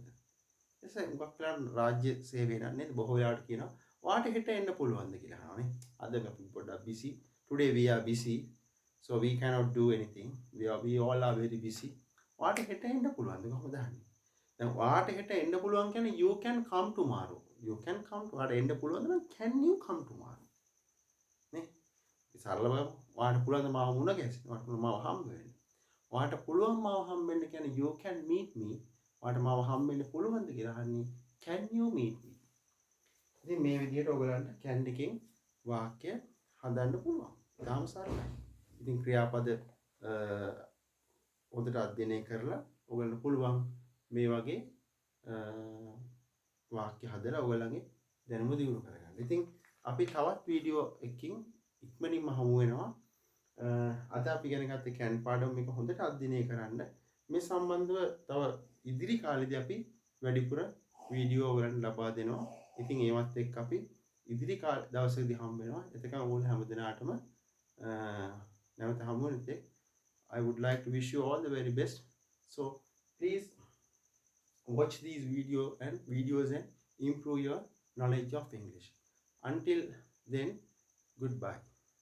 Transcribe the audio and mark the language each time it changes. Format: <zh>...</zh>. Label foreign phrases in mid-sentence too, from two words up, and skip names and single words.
<si>එසේ උගක් වෙලා රාජ්‍ය සේවය නේද බොහෝ වෙලාවට කියනවා ඔයාට හෙට එන්න පුළුවන්ද කියලා අහනවානේ. අද අපි පොඩ්ඩක්</si> <en>busy. Today we are busy. So we cannot do anything. We all are very busy.</en> <si>ඔයාට හෙට එන්න පුළුවන්ද කොහොමද අහන්නේ? දැන් ඔයාට හෙට එන්න පුළුවන් කියන්නේ</si> <en>you can come tomorrow. You can come to</en> <si>ඔයාට එන්න පුළුවන් නම්</si> <en>can you come tomorrow?</en> <si>නේ? සරලව ඔයාට පුළුවන් මාව මුණ ගැහෙන්න. ඔයාට පුළුවන් මාව හම්බ වෙන්න. ඔයාට පුළුවන් මාව හම්බෙන්න කියන්නේ</si> <en>you can meet me.</en> <si>ඔයාට මාව හම්බෙන්න පුළුවන්ද කියලා අහන්නේ</si> <en>can you meet me?</en> <si>ඉතින් මේ විදිහට ඔයගලන්ට can එකෙන් වාක්‍ය හදන්න පුළුවන්. ඊටාම සරලයි. ඉතින් ක්‍රියාපද හොඳට අධ්‍යයනය කරලා ඔයගලන්ට පුළුවන් මේ වගේ වාක්‍ය හදලා ඔයගලගේ දැනුම දියුණු කරගන්න. ඉතින් අපි තවත් වීඩියෝ එකකින් ඉක්මනින්ම හමු වෙනවා. අද අපි ඉගෙන ගත්ත can පාඩම මේක හොඳට අධ්‍යයනය කරන්න. මේ සම්බන්ධව තව ඉදිරි කාලෙදී අපි වැඩිපුර වීඩියෝ ඔයගලන්ට ලබා දෙනවා. ඉතින් ඒවත් එක්ක අපි ඉදිරි දවසකදී හම්බ වෙනවා. එතකන් ඕනේ හැමදෙනාටම නැවත හමු වෙන තෙක්</si> <en>I would like to wish you all the very best. So please watch these videos and improve your knowledge of English. Until then, goodbye.</en>